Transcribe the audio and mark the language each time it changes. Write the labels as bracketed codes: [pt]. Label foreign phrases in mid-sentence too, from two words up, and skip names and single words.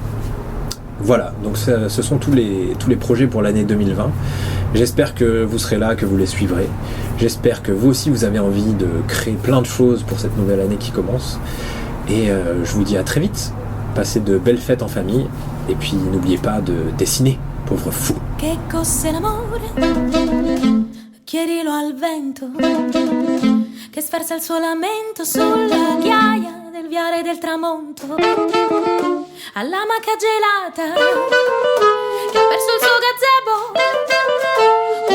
[fr] Voilà, donc ce sont tous les projets pour l'année 2020. J'espère que vous serez là, que vous les suivrez. J'espère que vous aussi vous avez envie de créer plein de choses pour cette nouvelle année qui commence. Et je vous dis à très vite. Passez de belles fêtes en famille. Et puis n'oubliez pas de dessiner, pauvre fou. [it] Che cos'è l'amore? Chiedilo al vento che sferza il suo lamento sulla ghiaia del viale del tramonto, all'amaca gelata che ha perso il suo gazebo.